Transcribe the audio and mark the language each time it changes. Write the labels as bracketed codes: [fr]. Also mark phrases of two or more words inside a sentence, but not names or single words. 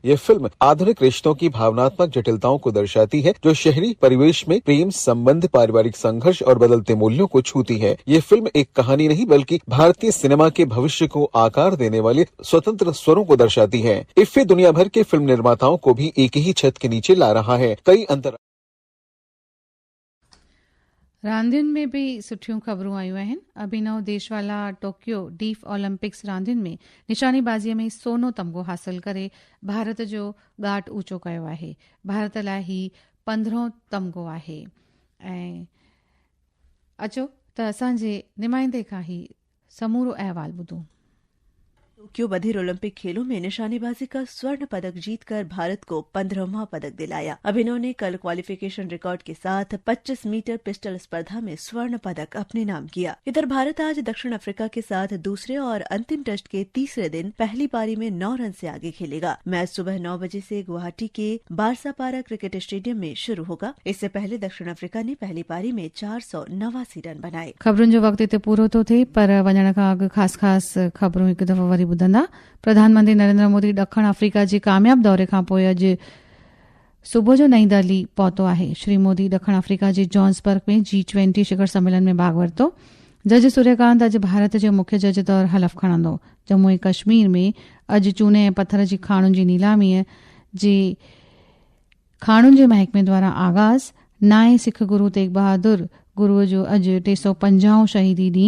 [hi] यह फिल्म आधुनिक रिश्तों की भावनात्मक जटिलताओं को दर्शाती है, जो शहरी परिवेश में प्रेम संबंध, पारिवारिक संघर्ष और बदलते मूल्यों को छूती है। ये फिल्म एक कहानी नहीं बल्कि भारतीय सिनेमा के भविष्य को आकार देने वाले स्वतंत्र स्वरों को दर्शाती है। इफ्फी दुनिया भर के फिल्म निर्माताओं को भी एक ही छत के नीचे ला रहा है। [sd] कई रांदियुनि में बि सुठियूं ख़बरूं आयूं आहिनि। अभिनव देशवाला टोक्यो डीफ ओलंपिक्स रांदियुनि में निशानेबाज़ीअ में सोनो तमिग़ो हासिल करे भारत जो ॻाट ऊचो कयो आहे। भारत लाइ ही 15हों तमिग़ो आहे। ऐं अचो त असांजे नुमाइंदे खां ही समूरो अहवाल ॿुधूं। [hi] टोक्यो बधिर ओलंपिक खेलों में निशानेबाजी का स्वर्ण पदक जीतकर भारत को 15वां पदक दिलाया। अभिनव ने कल क्वालिफिकेशन रिकॉर्ड के साथ 25 मीटर पिस्टल स्पर्धा में स्वर्ण पदक अपने नाम किया। इधर भारत आज दक्षिण अफ्रीका के साथ दूसरे और अंतिम टेस्ट के तीसरे दिन पहली पारी में 9 रन से आगे खेलेगा। मैच सुबह 9 बजे से गुवाहाटी के बारसापारा क्रिकेट स्टेडियम में शुरू होगा। इससे पहले दक्षिण अफ्रीका ने पहली पारी में 489 रन बनाए। [sd] ख़बरुनि जो वक़्तु हिते पूरो थो थिए, पर वञण खां अॻु ख़ासि ख़बरूं हिकु दफ़ो वरी ॿुधंदा। प्रधानमंत्री नरेंद्र मोदी ॾखण अफ्रीका जे कामयाब दौरे खां पोइ अॼु सुबुह जो नईं दिल्ली पहुतो आहे। श्री मोदी ॾखण अफ्रीका जे जोहान्सबर्ग में G20 शिखर सम्मेलन में भाग वरितो। जज सूर्यकांत अॼु भारत जो मुख्य जज तौरु हलफ़ खणंदो। जम्मू ऐं कश्मीर में अॼु चूने ऐं पत्थर जी खाणुनि जी नीलामीअ जे खाणुनि जे महकमे द्वारा आगाज़। नाए सिख गुरु तेग बहादुर गुरुअ जो अॼु 350 शहीदी ॾींहुं।